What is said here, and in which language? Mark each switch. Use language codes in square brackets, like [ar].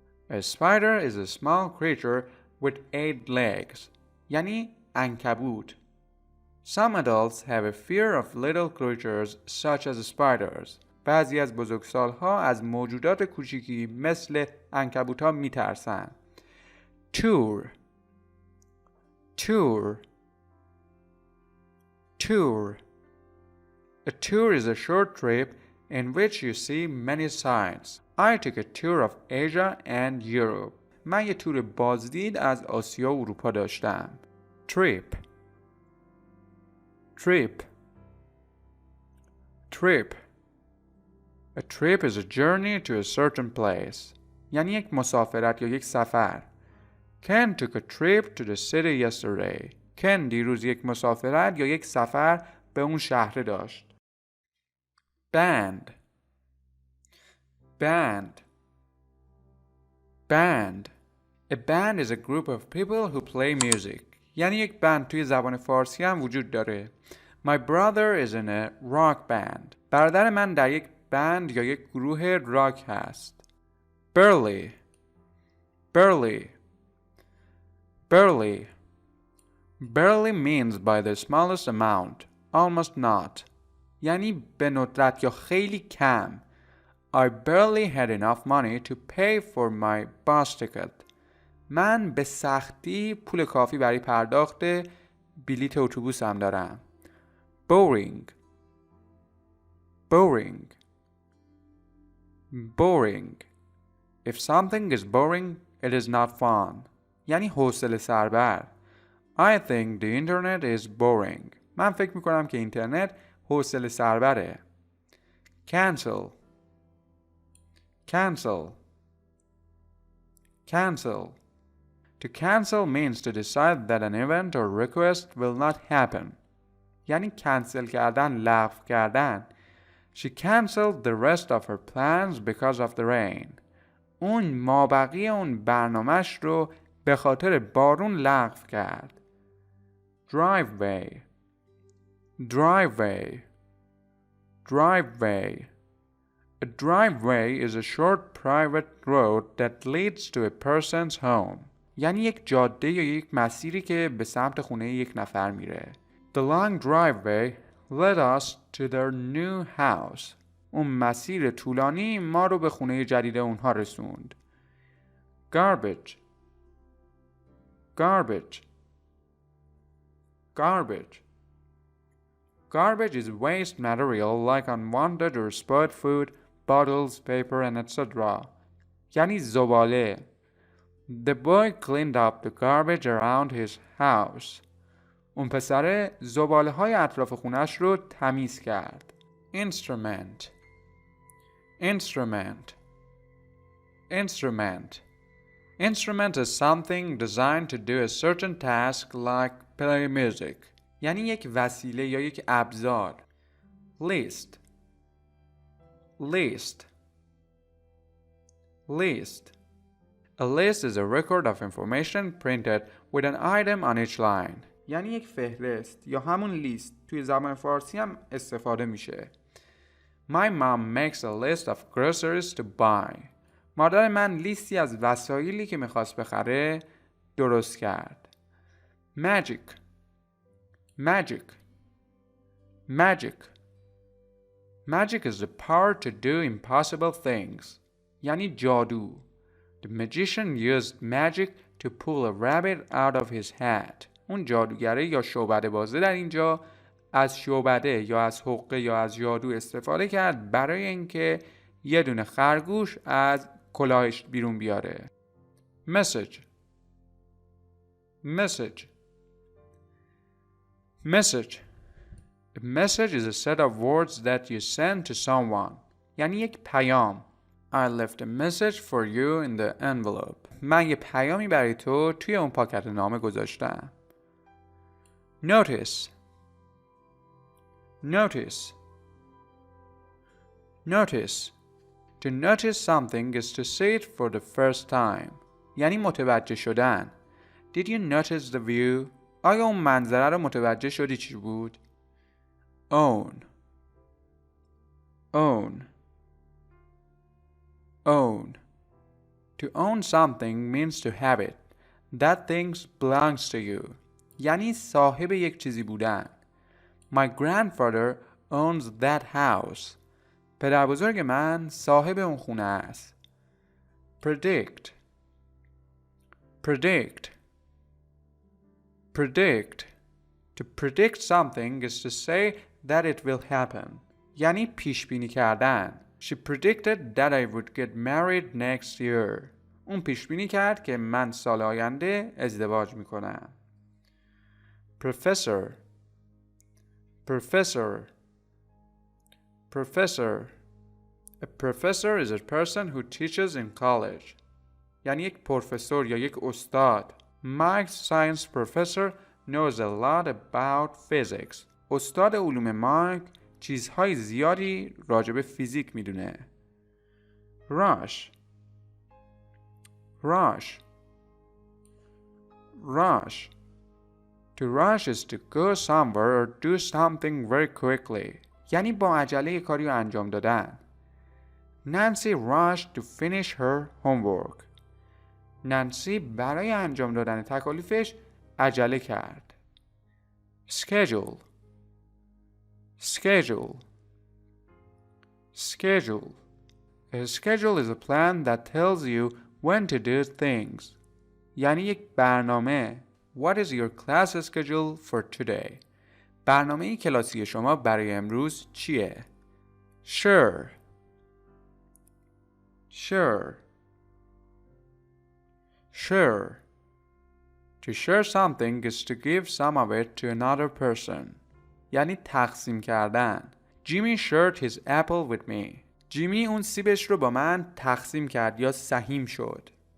[en] A spider is a small creature with 8 legs. [fa] یعنی عنکبوت. [en] Some adults have a fear of little creatures such as spiders. [fa] بعضی از بزرگسال‌ها از موجودات کوچیکی مثل عنکبوت‌ها می‌ترسن. [en] Tour. Tour. Tour. A tour is a short trip in which you see many sights. I took a tour of Asia and Europe. [fa] من یه تور بازدید از آسیا و اروپا داشتم. [en] Trip. Trip. Trip. A trip is a journey to a certain place. [fa] یعنی یک مسافرت یا یک سفر. [en] Ken took a trip to the city yesterday. [fa] Ken دیروز یک مسافرت یا یک سفر به اون شهر داشت. [en] Band. Band. Band. A band is a group of people who play music. [fa] یعنی یک بند توی زبان فارسی هم وجود داره. [en] My brother is in a rock band. [fa] برادر من در یک بند یا یک گروه راک هست. [en] Barely. Barely. Barely. Barely means by the smallest amount. Almost not. [fa] یعنی به ندرت یا خیلی کم. [en] I barely had enough money to pay for my bus ticket. [fa] من به سختی پول کافی برای پرداخت بلیت اتوبوسم دارم. [en] Boring. Boring. Boring. If something is boring, it is not fun. [fa] یعنی حوصله سربر. [en] I think the internet is boring. [fa] من فکر میکنم که اینترنت حوصله سربره. [en] Cancel. Cancel. Cancel. To cancel means to decide that an event or request will not happen. [fa] یعنی کنسل کردن، لغو کردن. [en] She canceled the rest of her plans because of the rain. [fa] اون مابقی اون برنامه‌اش رو به خاطر بارون لغو کرد. [en] Driveway. Driveway. Driveway. A driveway is a short private road that leads to a person's home. [fa] یعنی یک جاده یا یک مسیری که به سمت خونه یک نفر میره. [en] The long driveway led us to their new house. [fa] اون مسیر طولانی ما رو به خونه جدید اونها رسوند. [en] Garbage. Garbage. Garbage. Garbage is waste material like unwanted or spoiled food, bottles, paper, and etc. [fa] یعنی زباله. [en] The boy cleaned up the garbage around his house. [fa] اون پسره زباله های اطراف خونش رو تمیز کرد. [en] Instrument. Instrument. Instrument. Instrument is something designed to do a certain task like play music. [fa] یعنی یک وسیله یا یک ابزار. [en] List. List. List. A list is a record of information printed with an item on each line. [fa] یعنی یک فهرست یا همون لیست توی زبان فارسی هم استفاده میشه. [en] My mom makes a list of groceries to buy. [fa] مادر من لیستی از وسایلی که میخواست بخره درست کرد. [en] Magic. Magic. Magic. Magic is the power to do impossible things. [fa] یعنی جادو. [en] The magician used magic to pull a rabbit out of his hat. [fa] اون جادوگره یا شعبده بازه در اینجا از شعبده یا از حقه یا از جادو استفاده کرد برای اینکه یه دونه خرگوش از کلاهش بیرون بیاره. [en] Message. Message. Message. A message is a set of words that you send to someone. [fa] یعنی یک پیام. [en] I left a message for you in the envelope. [fa] من یه پیامی برای تو توی اون پاکت نامه گذاشتم. [en] Notice. Notice. Notice. To notice something is to see it for the first time. [fa] یعنی متوجه شدن. [en] Did you notice the view? [fa] آیا اون منظره رو متوجه شدی چی بود؟ [en] Own. Own. Own. To own something means to have it. That thing belongs to you. [fa] یعنی صاحب یک چیزی بودن. [en] My grandfather owns that house. [fa] پدر بزرگ من صاحب اون خونه است. [en] Predict. Predict. Predict. To predict something is to say that it will happen. [fa] یعنی پیش بینی کردن. [en] She predicted that I would get married next year. [fa] اون پیش بینی کرد که من سال آینده ازدواج میکنم. [en] Professor. Professor. Professor. A professor is a person who teaches in college. [fa] یعنی یک پروفسور یا یک استاد. [en] Mike's science professor knows a lot about physics. [fa] استاد علوم مایک چیزهای زیادی راجع به فیزیک میدونه. [en] Rush. Rush. Rush. To rush is to go somewhere or do something very quickly. [fa] یعنی با عجله کاری رو انجام دادن. [en] Nancy rushed to finish her homework. [fa] نانسی برای انجام دادن تکالیفش عجله کرد. [en] Schedule. Schedule. Schedule. A schedule is a plan that tells you when to do things. [fa] یعنی یک برنامه. [en] What is your class schedule for today? [fa] برنامه کلاسی شما برای امروز چیه؟ [en] Sure. Sure. Sure. To share something is to give some of it to another person. [fa] یعنی تقسیم کردن. [en] Jimmy shared his apple with me. [fa] جیمی اون سیبش رو با من تقسیم کرد یا سهیم شد.